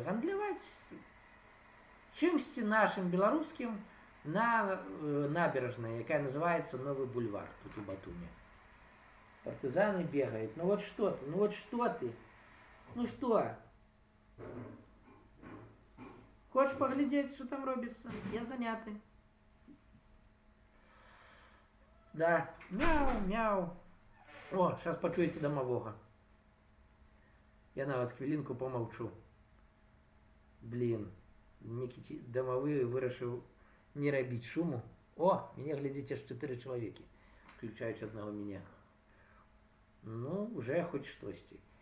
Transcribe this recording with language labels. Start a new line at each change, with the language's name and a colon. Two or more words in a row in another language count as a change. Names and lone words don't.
Belarusian: Гандляваць чымсьці нашым беларускім на набережнай, якая называецца Новы бульвар тут у Батуме. Партызаны бегаюць. Ну вот што ты, ну вот што ты? Ну што? Хочаш паглядзець, што там робіцца? Я заняты. Да, мяу, мяу. О, сейчас пачуеце дамавога. Я нават хвілінку помаўчу. Блін, некі дамавы вырашыў не рабіць шуму. О, мяне глядзіць аж 4 чалавекі, включаючы аднаго мяне. Ну, уже хоць штосьці.